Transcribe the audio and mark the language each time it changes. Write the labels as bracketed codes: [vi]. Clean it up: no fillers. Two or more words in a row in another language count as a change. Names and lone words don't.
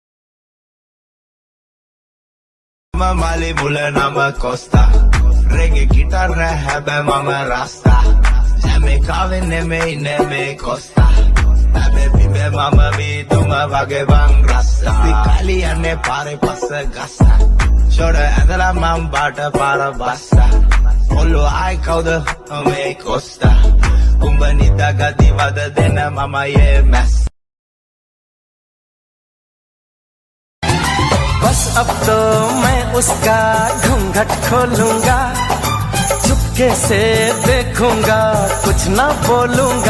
[si] මම මාලේ මුල නම කොස්තා රෙගේ ගිටාර නෑ හැබැයි මම රස්තා ජමේකාවේ නෙමෙයි කොස්තා හැබැයි බිබේ මම වීදුම වගේ බං රස්තා සිකාලි යන්නේ පාරේ පස්ස ගස්තා ෂොඩ ඇදලා මම බාට පාර බස්තා ඔල්ලෝ ආයි කවුද මේ කොස්තා උඹ නිදාගති වද දෙන මම යේ මැස් [hi] बस अब तो मैं उसका घूंघट खोलूंगा चुपके से देखूंगा कुछ ना बोलूंगा